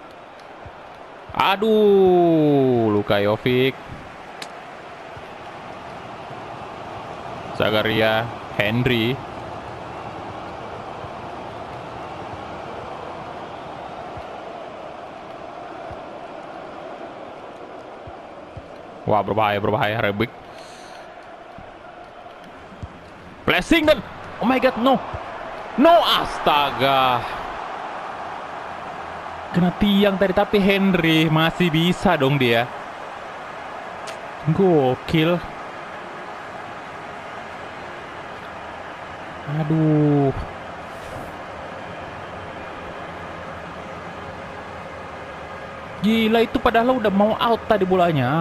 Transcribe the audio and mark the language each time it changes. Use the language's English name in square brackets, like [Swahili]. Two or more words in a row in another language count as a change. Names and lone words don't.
[Indonesian] Aduh, Luka Jovic, Zagaria, Henry. Wah, berbahaya Rebic. [English] Blessing dan oh my god, no, [Indonesian] astaga, kena tiang tadi, tapi Henry masih bisa dong dia. Gokil. Aduh, gila, itu padahal udah mau out tadi bolanya.